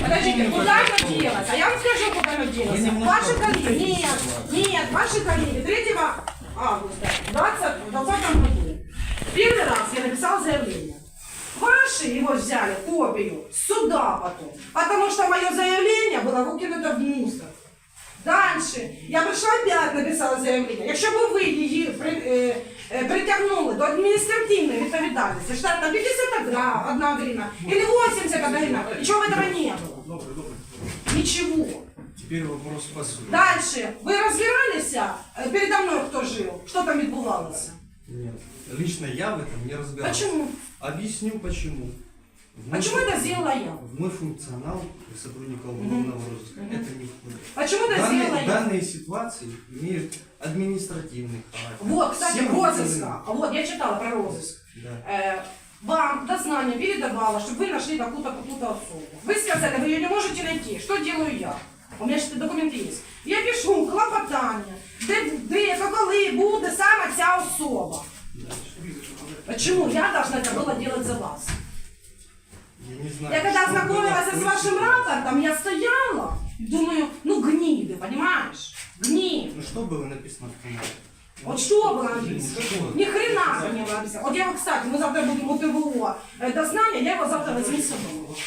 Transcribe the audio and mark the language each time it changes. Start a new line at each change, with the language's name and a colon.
Russian: Подождите, куда оно делось? А я вам скажу, куда оно делось. Ваши коллеги, нет, ваши коллеги 3 августа 2020 году. Первый раз я написал заявление. Ваши его взяли, копию, с суда потом. Потому что мое заявление было выкинуто в мусор. Дальше. Я
Ukrainian: прийшла
Russian: опять написала заявление.
Ukrainian: Якщо б ви її притягнули до адміністративної відповідальності, штат на 51 гривна
Russian: или 81 гривна, ничего этого не было. Ничего. Теперь вопрос по сути. Дальше.
Ukrainian: Ви розбиралися, передо мною хто жив? Що там відбувалося?
Russian: Нет. Лично я в этом не разбирался. Почему? Объясню почему. Почему это сделала я? В мой функционал сотрудников уголовного розыска это не входит. Почему это сделала я? Данные ситуации имеют административный характер. Вот, кстати, Всем розыска. Вот, я читала про розыск. Да. Вам дознание передавала, чтобы вы нашли какую-то особу. Вы сказали, вы ее не можете найти. Что делаю я? У меня же документы есть.
Ukrainian: Я пишу клопотання, де коли буде саме ця особа.
Russian: Почему я должна это было делать за вас? Я не знаю. Я когда что ознакомилась было с вашим против- рапортом, я стояла, думаю, ну гниды, понимаешь? Гниды. Ну что было написано в канале? Вот что было написано? Что? Ни хрена не было написано. Вот я вот, кстати, мы завтра будем у ТВО дознание, я его завтра возьму с собой.